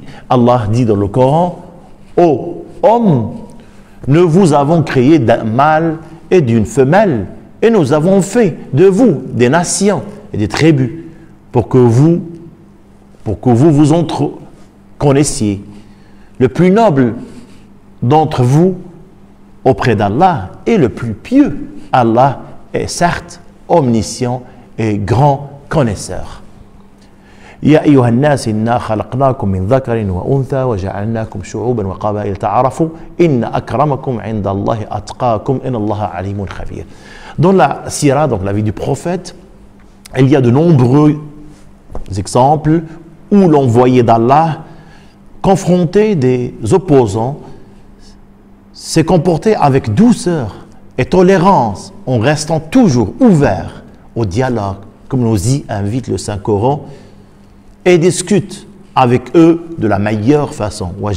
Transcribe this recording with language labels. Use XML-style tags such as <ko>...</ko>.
<fr>Allah dit dans le Coran: ô hommes, nous vous avons créé d'un mâle et d'une femelle, et nous avons fait de vous des nations et des tribus pour que vous vous entre connaissiez. Le plus noble d'entre vous auprès d'Allah est le plus pieux. Allah est certes omniscient et grand connaisseur.</fr> <ar>يا أيها الناس إنا خلقناكم من ذكر وأنثى وجعلناكم شعوبا وقبائل تعارفوا إن أكرمكم عند الله أتقاكم إن الله عليم خبير.</ar> <fr>Dans la sira, donc la vie du prophète, il y a de nombreux exemples où l'envoyé d'Allah, confronté des opposants, s'est comporté avec douceur et tolérance en restant toujours ouvert au dialogue, comme nous y invite le Saint-Coran, et discute avec eux de la meilleure façon.</fr>